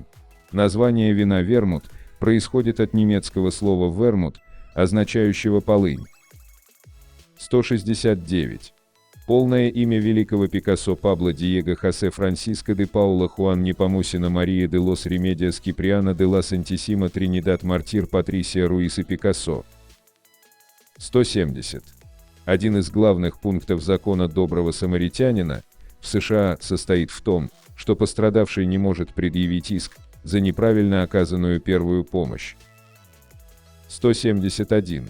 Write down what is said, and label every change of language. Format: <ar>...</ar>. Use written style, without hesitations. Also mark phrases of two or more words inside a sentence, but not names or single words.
<ru>Название вина вермут происходит от немецкого слова «вермут», означающего полынь. 169. Полное имя великого Пикассо Пабло Диего Хосе Франсиско де Паула Хуан Непомусина Мария де лос Ремедиас Киприана де ла Сантисима Тринидад Мартир Патрисия Руиса Пикассо. 170. Один из главных пунктов закона доброго самаритянина в США состоит в том, что пострадавший не может предъявить иск за неправильно оказанную первую помощь. 171.</ru>